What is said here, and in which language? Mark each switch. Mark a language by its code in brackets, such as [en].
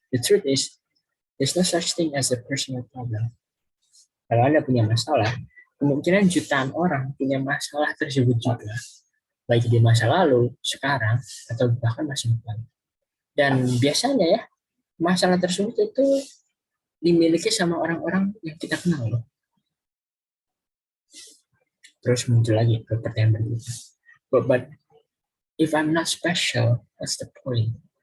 [en] The truth is, there's no such thing as a personal problem. [id] Kalau Anda punya masalah, kemungkinan jutaan orang punya masalah tersebut juga, baik di masa lalu, sekarang, atau bahkan masa depan. Dan biasanya ya, masalah tersebut itu dimiliki sama orang-orang yang kita kenal loh. Terus muncul lagi ke pertanyaan berikutnya. [en] But if I'm not special, what's the point?